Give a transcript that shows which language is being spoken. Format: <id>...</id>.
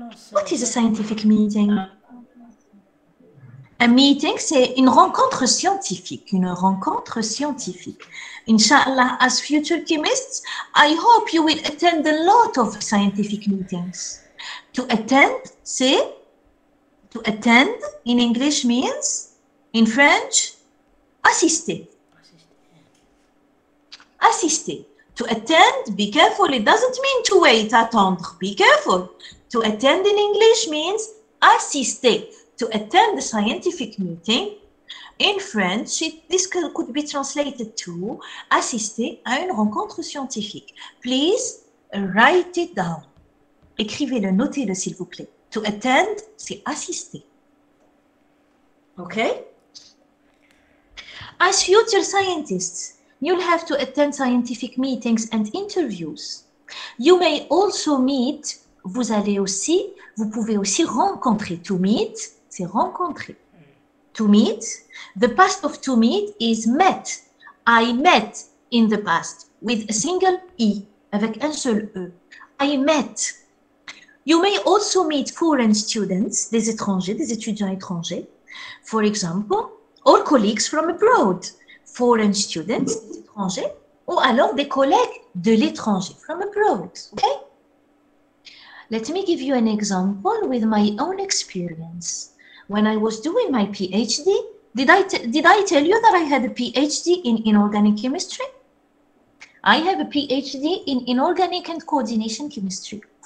<en>What is a scientific meeting?</en> <fr>A meeting, c'est une rencontre scientifique, une rencontre scientifique.</fr> <en>Inshallah, as future chemists, I hope you will attend a lot of scientific meetings. To attend, c'est, to attend in English means, in French, assister. Assister. To attend, be careful. It doesn't mean to wait, attendre. Be careful. To attend in English means assister. To attend the scientific meeting. In French, this could be translated to</en> <fr>assister à une rencontre scientifique.</fr> <en>Please write it down.</en> <fr>Écrivez-le, notez-le s'il vous plaît.</fr> <en>To attend,</en> <fr>c'est assister.</fr> <en>Okay? As future scientists, you'll have to attend scientific meetings and interviews. You may also meet,</en> <fr>vous pouvez aussi rencontrer. To meet, c'est rencontrer.</fr> <en>To meet, the past of to meet is met. I met in the past with a single E,</en> <fr>avec un seul E.</fr> <en>I met. You may also meet foreign students,</en> <fr>des étrangers, des étudiants étrangers,</fr> <en>for example, or colleagues from abroad. Foreign students,</en> <fr>des étrangers, ou alors des collègues de l'étranger,</fr> <en>from abroad. Okay? Let me give you an example with my own experience. When I was doing my PhD, did I tell you that I had a PhD in inorganic chemistry? I have a PhD in inorganic and coordination chemistry.</en>